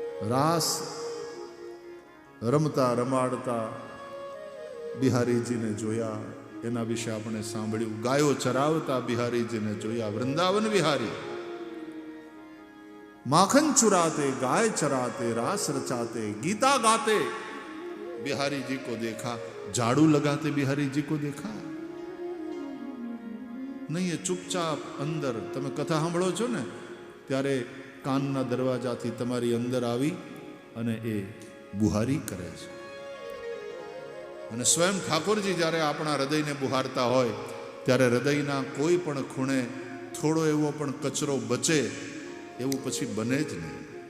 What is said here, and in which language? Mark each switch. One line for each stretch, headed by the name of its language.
Gujarati: રાસ રમતા રમાડતા બિહારીજીને જોયા, એના વિશે આપણે સાંભળ્યું. ગાયો ચરાવતા બિહારીજીને જોયા, વૃંદાવન વિહારી.
Hindi: माखन चुराते, गाय चराते, रास रचाते, गीता गाते बिहारी जी को देखा. झाड़ू लगाते बिहारी जी को देखा नहीं.
Gujarati: એ ચૂપચાપ અંદર તમે કથા સાંભળો છો ને ત્યારે કાનના દરવાજાથી તમારી અંદર આવી અને એ બુહારી કરે છે. અને સ્વયં ઠાકોરજી જ્યારે આપણા હૃદયને બુહારતા હોય ત્યારે હૃદયના કોઈ પણ ખૂણે થોડો એવો પણ કચરો બચે એવું પછી બને જ નહીં.